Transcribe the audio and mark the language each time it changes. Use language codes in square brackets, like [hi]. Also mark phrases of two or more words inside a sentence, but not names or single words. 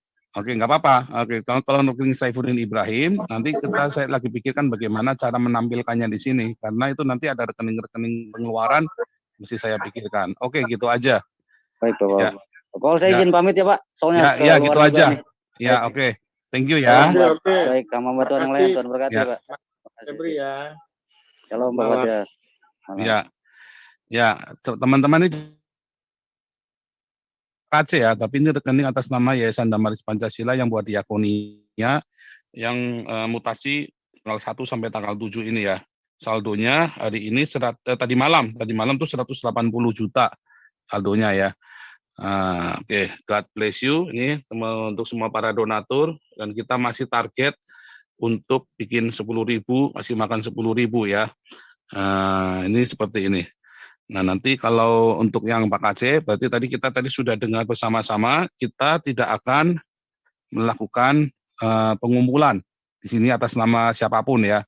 [id] Oke, nggak apa-apa. Oke, kalau rekening Saifuddin Ibrahim, nanti saya lagi pikirkan bagaimana cara menampilkannya di sini, karena itu nanti ada rekening-rekening pengeluaran mesti saya pikirkan. Oke, gitu aja. Baik, Pak. Ya. Kalau saya izin pamit ya, Pak. Soalnya ya gitu aja. Nih. Ya, oke. [en] Thank you ya. [id] Oke. Baik, kamu bantuan yang lain, Tuhan berkati, ya. Pak. Febri ya. Shalom, Pak Fajar. Ya, teman-teman ini KC ya, tapi ini rekening atas nama Yayasan Damaris Pancasila yang buat diakoninya yang mutasi tanggal 1 sampai tanggal 7 ini ya. Saldonya hari ini tadi malam tuh 180 juta saldonya ya. Oke, [en] God bless you [id] ini untuk semua para donatur, dan kita masih target untuk bikin 10.000, masih makan 10.000 ya. Ini seperti ini. Nah, nanti kalau untuk yang Pak KC, berarti kita tadi sudah dengar bersama-sama, kita tidak akan melakukan pengumpulan di sini atas nama siapapun ya.